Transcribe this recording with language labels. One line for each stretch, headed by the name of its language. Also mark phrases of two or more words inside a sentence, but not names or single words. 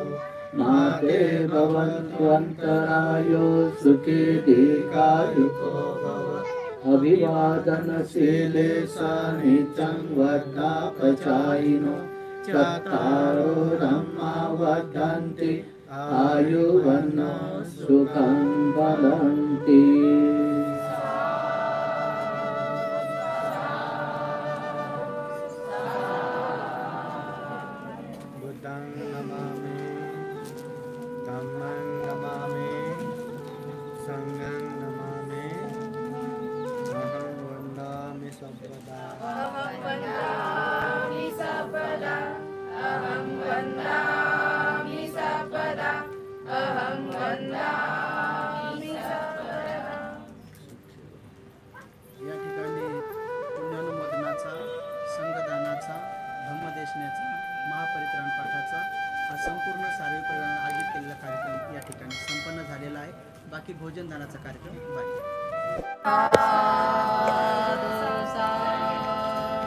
Pali: माते भवन्त्वन्तरायो सुखी दीर्घायुको भव. अभिवादनशीले नित्यं वर्धापचायिनो. चत्तारो धम्मा वर्धन्ति आयुवन्नो सुखं वदन्ति. बुद्धं नमामि धम्मं नमामि संघं नमामि. अहं वन्दामि सर्वदा अहं वन्दामि सर्वदा अहं वन्दामि सर्वदा अहं वन्दामि सर्वदा.
Marathi: या ठिकाणी पुण्यानुमोदनाचा, संघदानाचा, धम्मदेशनाचा, महापरित्राण पाठाचा हा संपूर्ण सार्वजनिक परिवाराने आयोजित केलेला कार्यक्रम या ठिकाणी संपन्न झालेला आहे. बाकी भोजनदानाचा कार्यक्रम बाकी.